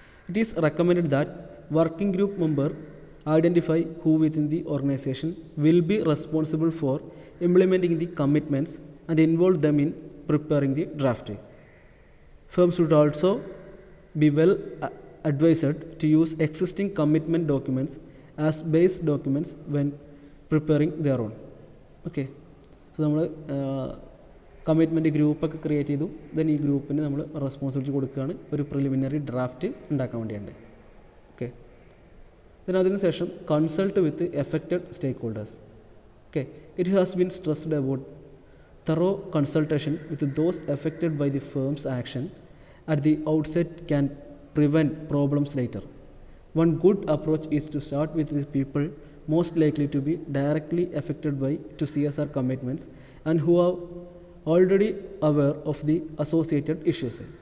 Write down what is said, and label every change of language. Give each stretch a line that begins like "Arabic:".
English: It is recommended that working group member identify who within the organization will be responsible for implementing the commitments and involve them in preparing the draft. Firms should also be well advised to use existing commitment documents as base documents when preparing their own.
Malayalam: Okay, so നമ്മൾ commitment ഗ്രൂപ്പൊക്കെ create ചെയ്തു. Then ഈ ഗ്രൂപ്പിന് നമ്മൾ responsibility കൊടുക്കുകയാണ് ഒരു preliminary draft ഉണ്ടാക്കാൻ വേണ്ടിയുണ്ട്.
English: okay, then
Malayalam: അതിനുശേഷം
English: Consult with affected stakeholders. Okay, it has been stressed about thorough consultation with those affected by the firms action at the outset can prevent problems later. One good approach is to start with the people most likely to be directly affected by to CSR commitments and who are already aware of the associated issues.